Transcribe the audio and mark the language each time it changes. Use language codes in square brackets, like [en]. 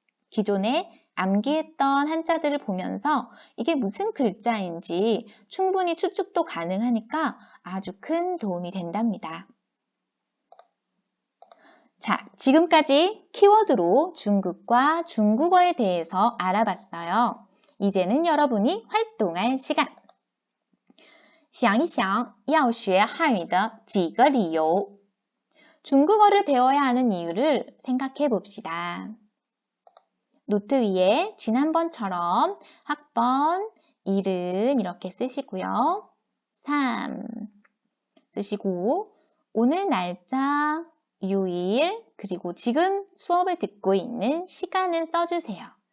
[ko] 기존에 암기했던 한자들을 보면서 이게 무슨 글자인지 충분히 추측도 가능하니까 아주 큰 도움이 된답니다. 자, 지금까지 키워드로 중국과 중국어에 대해서 알아봤어요. 이제는 여러분이 활동할 시간. [zh] 想一想要学汉语的几个理由. [ko] 중국어를 배워야 하는 이유를 생각해 봅시다. 노트 위에 지난번처럼 학번, 이름 이렇게 쓰시고요. 3 쓰시고 오늘 날짜, 요일, 그리고 지금 수업을 듣고 있는 시간을 써주세요.